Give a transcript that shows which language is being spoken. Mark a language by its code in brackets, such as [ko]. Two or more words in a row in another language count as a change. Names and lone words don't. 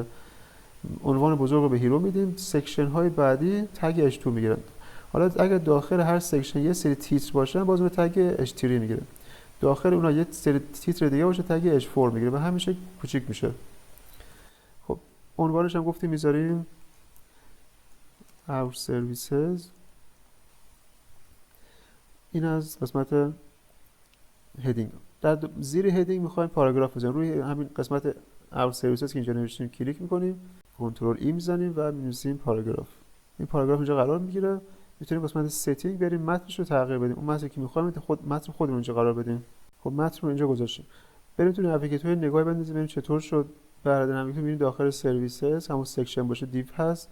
[fa] عنوان بزرگ رو به هیرو میدیم، سکشن های بعدی تگ H2 میگیرن. حالا اگر داخل هر سکشن یه سری تیتر باشه باز به تگ H3 میگیره. داخل اونها یه سری تیتر دیگه باشه تگ H4 میگیره و همیشه کوچیک میشه. خب عنوانش هم گفتیم میذاریم [en] our services. [fa] این از قسمت هدینگ. در زیر هدینگ میخوایم پاراگراف بزنیم. روی همین قسمت [en] our services [fa] که اینجا نوشتیم کلیک میکنیم، کنترل ای میزنیم و می‌نویسیم پاراگراف. این پاراگراف اینجا قرار میگیره. میتونیم قسمت ستینگ بریم متنش رو تغییر بدیم. اون متنی که می‌خوایم متن خودمون اینجا قرار بدیم. خب متن رو اینجا گذاشتیم. بریم تو نویگیتور نگاه بندازیم ببینیم چطور شد. بعد نویگیتور می‌بینیم داخل سرویسز همون سکشن باشه دیو هست.